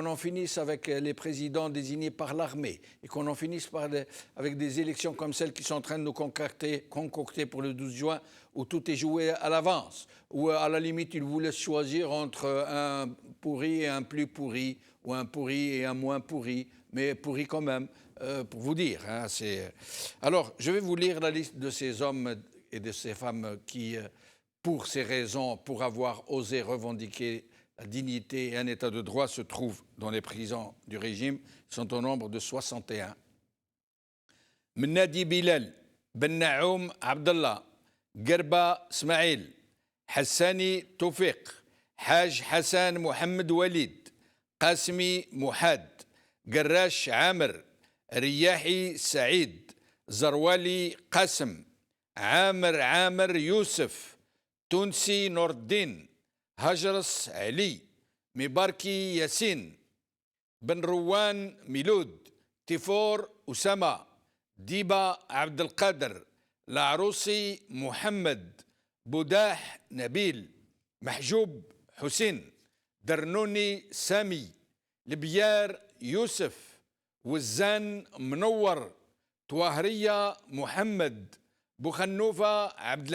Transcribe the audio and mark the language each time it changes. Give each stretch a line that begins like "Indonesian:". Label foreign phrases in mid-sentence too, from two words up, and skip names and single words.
French: en finisse avec les présidents désignés par l'armée, et qu'on en finisse avec des élections comme celles qui sont en train de nous concocter pour le 12 juin, où tout est joué à l'avance, où à la limite ils vous laissent choisir entre un pourri et un plus pourri, ou un pourri et un moins pourri, mais pourri quand même, pour vous dire. Hein, alors, je vais vous lire la liste de ces hommes et de ces femmes qui, pour ces raisons, pour avoir osé revendiquer la dignité et un état de droit, se trouvent dans les prisons du régime. Ils sont au nombre de 61. Mnadi Bilal, Ben Naoum Abdallah, Gerba Smaïl, Hassani Toufiq, Haj Hassan Mohamed Walid, Qasmi Mouhad, Garrash Amr, Riyahi Saïd, Zarwali Qasem, Amr Youssef, Tunsi Nordin, هجرس علي مباركي ياسين بن روان ميلود تيفور أسامة ديبا عبد القادر العروسي محمد بوداح نبيل محجوب حسين درنوني سامي لبيار يوسف وزان منور طواهرية محمد بوخنوفة عبد